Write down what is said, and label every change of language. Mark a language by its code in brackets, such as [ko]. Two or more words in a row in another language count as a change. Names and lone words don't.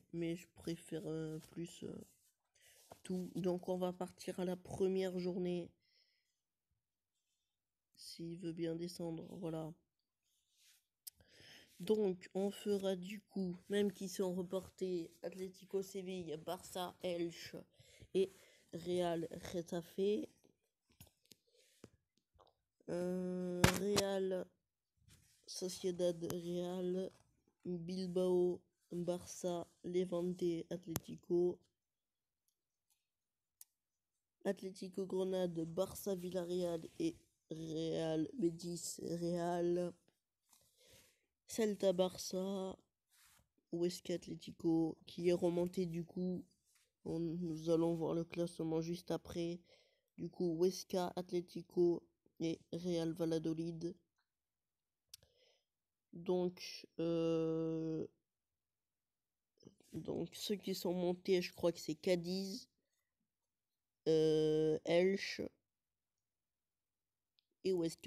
[fr] Mais je préfère plus tout. Donc on va partir à la première journée. S'il veut bien descendre, voilà. Donc on fera du coup, même qui sont reportés, Atlético Séville, Barça, Elche et Real Getafe. Real Sociedad Real, Bilbao, Barça, Levante, Atlético. Atlético Grenade, Barça Villarreal et Real Betis Real. Celta Barça, Huesca Atlético, qui est remonté du coup. Nous allons voir le classement juste après. Du coup, Huesca Atlético et Real Valladolid. Donc ceux qui sont montés, je crois que c'est Cadiz, Elche et Huesca.